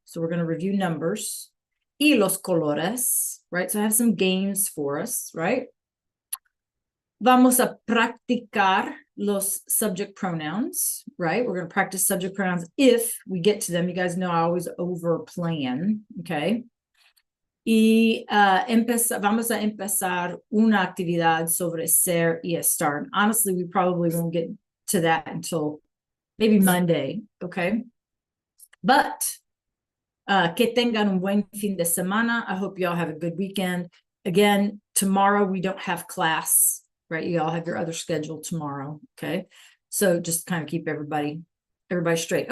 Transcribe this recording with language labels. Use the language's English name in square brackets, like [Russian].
[English] So we're going to review numbers. [Spanish] Y los colores, [English] right? So I have some games for us, right? [Spanish] Vamos a practicar los [English] subject pronouns, right? We're going to practice subject pronouns if we get to them. You guys know I always over plan, okay? [Spanish] Y vamos a empezar una actividad sobre ser y estar. [English] And honestly, we probably won't get to that until maybe Monday, okay? But [Spanish] que tengan un buen fin de semana. [English] I hope you all have a good weekend. Again, tomorrow we don't have class, right? You all have your other schedule tomorrow, okay? So just kind of keep everybody straight.